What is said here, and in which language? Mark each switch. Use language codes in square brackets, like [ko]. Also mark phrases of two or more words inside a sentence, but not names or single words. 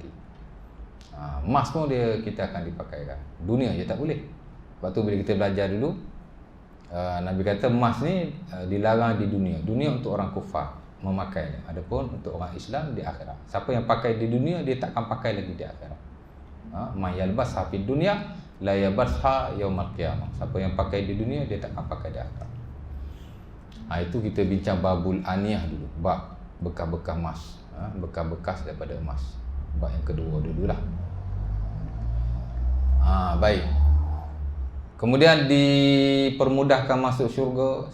[ms] Emas pun kita akan dipakaikan, dunia je tak boleh. Sebab tu bila kita belajar dulu, Nabi kata emas ni dilarang di dunia. Dunia untuk orang kufar memakainya. Adapun untuk orang Islam di akhirat. Siapa yang pakai di dunia dia tak akan pakai lagi di akhirat. [ar] من يلبسه في الدنيا لا يلبسه يوم القيامة. [ms] Siapa yang pakai di dunia dia tak akan pakai di akhirat. Itu kita bincang [ar] باب الآنية [ms] dulu, bab bekas-bekas emas, bekas-bekas daripada emas. Bab yang kedua dululah. Baik. Kemudian dipermudahkan masuk syurga.